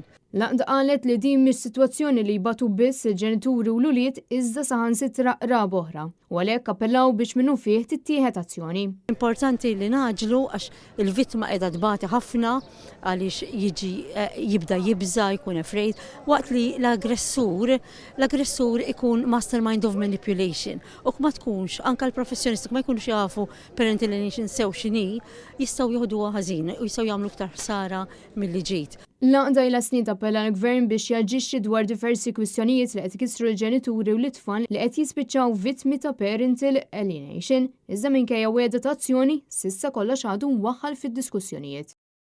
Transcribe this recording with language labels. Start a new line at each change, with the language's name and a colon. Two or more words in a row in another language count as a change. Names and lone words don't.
Maltese: L-għaqda qalet li din mhix sitwazzjoni li jbatu biss il-ġenituri u l-ulied iżda saħansitra qrab oħra u għalhekk appellaw biex minnu fih tittieħed azzjoni. Importanti li naġlu għax il-vittma qiegħda tbati ħafna għaliex jibda jibża jkun afraid waqt li l-aggressur ikun
English: mastermind of manipulation
Maltese: u ma tkunx anke l-professjonisti ma jkunux jafu
English: parental alienation
Maltese: sew x'inhi jistgħu jieħduha ħażin u jistgħu jagħmlu iktar ħsara milli ġiet. L-għaqda ila snin tappella l-Gvern biex jaġixxi dwar diversi kwistjonijiet li qed ikissru l-ġenituri u l-itfal li qed jispiċċaw vittmi ta'
English: parental alienation,
Maltese: iżda minkejja wegħda ta' azzjoni s'issa kollox għadu mwaħħal fid-diskussjonijiet.